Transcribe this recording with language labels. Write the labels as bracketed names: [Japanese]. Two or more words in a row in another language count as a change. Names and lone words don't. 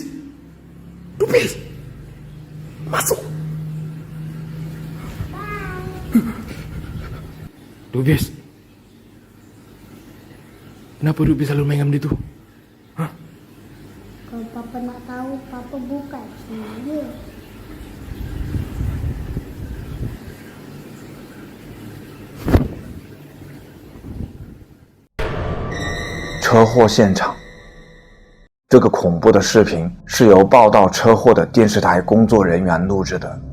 [Malay] Dubis. Masuk. Dubis. Kenapa Dubis selalu main dengan dia tu? Hah? Kalau Papa nak tahu, Papa buka sendiri. [Chinese] 车祸现场，这个恐怖的视频是由报道车祸的电视台工作人员录制的。